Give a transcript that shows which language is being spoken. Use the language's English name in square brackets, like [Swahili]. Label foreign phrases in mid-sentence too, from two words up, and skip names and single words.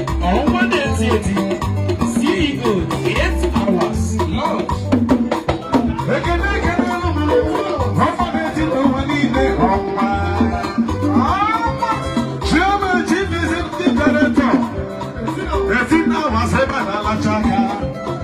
[Igbo] Ọnwa na-eti eti, C E O, [English] eight hours, lunch. [Igbo] Ekene, ekene, ọnwa na-eti eti n'ụwa niile, ọnwa. Ọnwa. [English] Chairman, Chief Executive Director, eighteen hours, [Igbo] ebe a na-alacha aka.